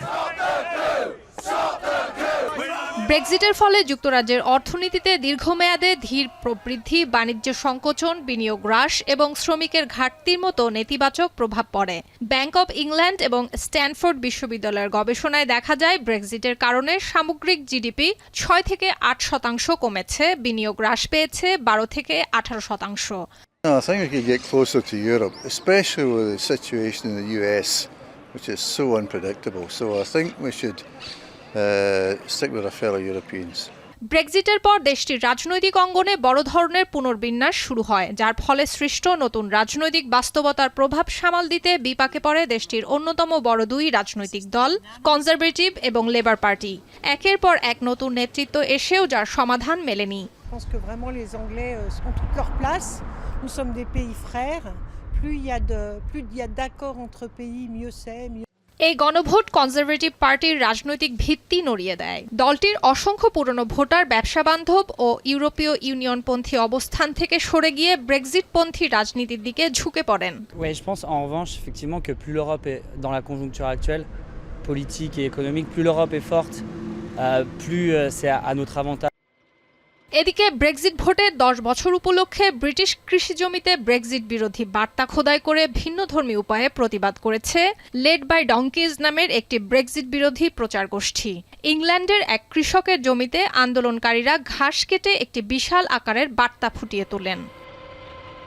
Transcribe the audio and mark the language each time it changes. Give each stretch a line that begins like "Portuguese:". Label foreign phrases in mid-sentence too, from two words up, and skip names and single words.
Bangla: ব্রেক্সিটের ফলে যুক্তরাজ্যের অর্থনীতিতে দীর্ঘমেয়াদে ধীর প্রবৃদ্ধি, বাণিজ্য সংকোচন, বিনিয়োগ হ্রাস এবং শ্রমিকের ঘাটতির মতো নেতিবাচক প্রভাব পড়ে। ব্যাংক অব ইংল্যান্ড এবং স্ট্যানফোর্ড বিশ্ববিদ্যালয়ের গবেষণায় দেখা যায়, ব্রেক্সিটের কারণে সামগ্রিক জিডিপি ৬ থেকে ৮% কমেছে, বিনিয়োগ হ্রাস পেয়েছে ১২ থেকে 18%।
English: I think we could get closer to Europe, especially with the situation in the US, which is so unpredictable. So I think we should stick with our fellow Europeans.
Bangla: ব্রেক্সিটের পর দেশটির রাজনৈতিক অঙ্গনে বড় ধরনের পুনর্বিন্যাস শুরু হয়, যার ফলে সৃষ্ট নতুন রাজনৈতিক বাস্তবতার প্রভাব সামাল দিতে বিপাকে পড়ে দেশটির অন্যতম বড় দুই রাজনৈতিক দল, কনজারভেটিভ এবং লেবার পার্টি। একের পর এক নতুন নেতৃত্ব এসেও যার সমাধান মেলেনি।
French: Nous sommes des pays frères. Plus il y a d'accords entre pays, mieux c'est.
Bangla: এই গণভোট কনজারভেটিভ পার্টির রাজনৈতিক ভিত্তি নড়িয়ে দেয়। দলটির অসংখ্য পুরনো ভোটার ব্যবসা বান্ধব ও ইউরোপীয় ইউনিয়নপন্থী অবস্থান থেকে সরে গিয়ে ব্রেক্সিটপন্থী রাজনীতির দিকে ঝুঁকে পড়েন।
French: Oui, je pense en revanche effectivement que plus l'Europe est dans la conjoncture actuelle, politique et économique, plus l'Europe est forte, plus c'est à notre avantage.
Bangla: এদিকে ব্রেক্সিট ভোটে ১০ বছর উপলক্ষে ব্রিটিশ কৃষি জমিতে ব্রেক্সিট বিরোধী বার্তা খোদাই করে ভিন্নধর্মী উপায়ে প্রতিবাদ করেছে লেড বাই ডঙ্কিজ নামের একটি ব্রেক্সিট বিরোধী প্রচার গোষ্ঠী। ইংল্যান্ডের এক কৃষকের জমিতে আন্দোলনকারীরা ঘাস কেটে একটি বিশাল আকারের বার্তা ফুটিয়ে তোলেন।